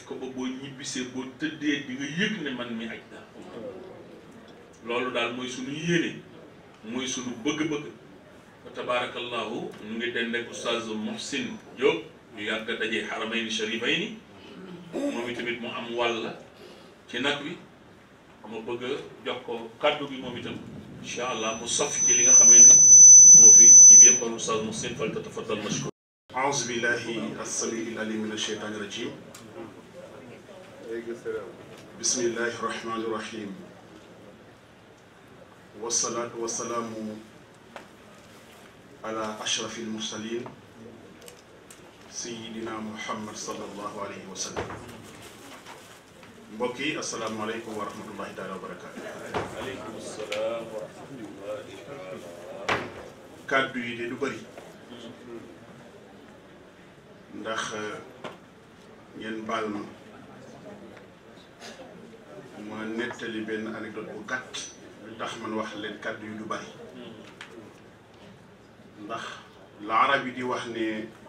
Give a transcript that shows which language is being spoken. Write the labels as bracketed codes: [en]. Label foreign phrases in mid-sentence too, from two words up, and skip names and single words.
[wo] ko ba boo ñibbisee boo tëddee di nga yëg ne man mi aj naa loolu daal mooy suñu yéene mooy suñu bëgg-bëgg [ar] وتبارك الله [wo] ñu ngi dend ak oustaz Muhsin Diop ñu yàgg a dajee [ar] الحرمين الشريفين [wo] moom itamit mu am wàll ci nag wi ma bëgg a jox ko kàddu gi moom itam [ar] إن شاء الله [wo] mu sof ci li nga xamee ne moo fi jib yëpp [ar] الأستاذ محسن فليتفضل مشكور. أعوذ بالله السميع العليم من الشيطان الرجيم بسم الله الرحمن الرحيم والصلاة والسلام على أشرف المرسلين سيدنا محمد صلى الله عليه وسلم [wo] mbokk yi [ar] السلام عليكم ورحمة الله تعالى وبركاته. وعليكم السلام ورحمة الله تعالى. [wo] kàddu yi de du bëri ndax ngeen baal ma nettali benn anecdote bu gàtt lu tax man wax leen kàddu yi du bëri ndax la arab yi di wax ne